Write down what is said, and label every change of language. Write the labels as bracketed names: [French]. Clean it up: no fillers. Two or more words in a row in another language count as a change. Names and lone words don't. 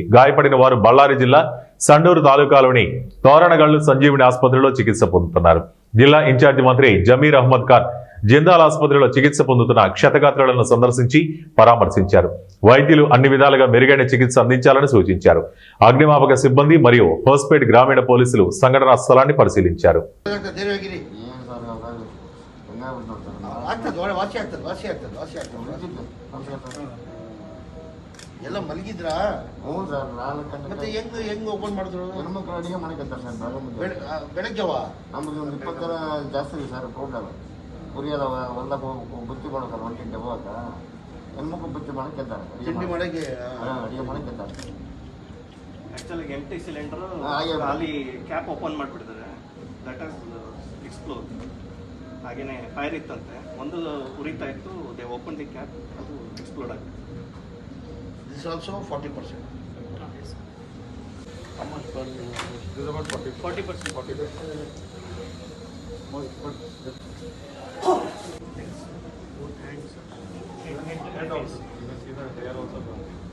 [Telugu] గాయపడిన వారు బళ్ళారి జిల్లా సండూరు తాలూకాలోని తోరణగల్లు సంజీవిని ఆసుపత్రిలో చికిత్స పొందుతున్నారు. జిల్లా ఇన్ఛార్జి మంత్రి జమీర్ అహ్మద్ ఖాన్ జిందాల్ ఆసుపత్రిలో చికిత్స పొందుతున్న క్షతగాత్రులను సందర్శించి పరామర్శించారు. వైద్యులు అన్ని విధాలుగా మెరుగైన చికిత్స అందించాలని సూచించారు. అగ్నిమాపక సిబ్బంది మరియు హోస్పేట్ గ్రామీణ పోలీసులు సంఘటనా స్థలాన్ని పరిశీలించారు. [Kannada] ಎಲ್ಲ ಮಲಗಿದ್ರಾ? ಹ್ಞೂ ಸರ್, 4 ಗಂಟೆ. ಮತ್ತೆ ಹೆಂಗ್ ಓಪನ್ ಮಾಡಿದ್ರು? ಹೆಣ್ಮಕ್ಳು ಅಡಿಗೆ ಮಾಡಕತ್ತಾರೆ ಸರ್. ಬೆಳಗ್ಗೆವ ನಮ್ದು ಒಂದು 20 ಜನ ಜಾಸ್ತಿ ಇದೆ ಸರ್. ಪ್ರೋಗ್ರಾಮ್ ಕುರಿ ಅದಾವ, ಹೊಲ್ದಾಗ ಬುತ್ತಿ ಮಾಡ್ತಾರೆ. 1 ಗಂಟೆ ಹೋಗಾಕ ಹೆಣ್ಮಕ್ಳು ಬುತ್ತಿ ಮಾಡಕ್ಕಿದ್ದಾರೆ, ತಿಂಡಿ ಮಾಡಕ್ಕೆ ಅಡಿಗೆ ಮಾಡಕ್ಕಿದ್ದಾರೆ. ಆ್ಯಕ್ಚುಲಿ [English] empty cylinder [Kannada] ಅಲ್ಲಿ ಕ್ಯಾಪ್ ಓಪನ್ ಮಾಡಿಬಿಡ್ತಾರೆ. [English] That as explore. [Kannada] ಹಾಗೇನೆ ಫೈರ್ ಇತ್ತಂತೆ, ಒಂದು ಉರಿತಾ ಇತ್ತು. [English] They open the cap, [Kannada] ಅದು ಎಕ್ಸ್ಪ್ಲೋಡ್ ಆಗಿದೆ. [English] This is also 40%. How much per? This is about 40%. 40%. Head also. You can see that they are also gone.